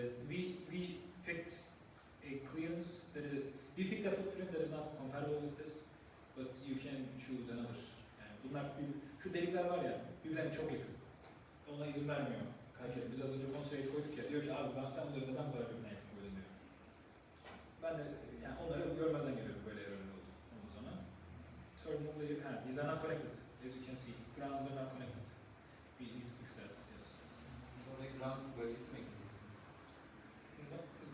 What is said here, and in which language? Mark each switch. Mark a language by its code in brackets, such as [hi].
[en] We picked a clearance that is, we picked a footprint that is not compatible with this, but you can choose another. [tr] Yani bunlar şu delikler var ya, birbirlerine çok yakın. Ona izin vermiyor. KiCAD. Biz az önce constraint koyduk ya, diyor ki abi sen bunları neden böyle birbirine yakın koydun diyor. Ben de yani onları görmezden geliyorum böyle error'lar olduğu zaman. [en] Terminal, these are not connected. As you can see, grounds are not connected. We need to fix that. Yes. [tr] Sonra ground bölgesi mi ekleyeceksiniz?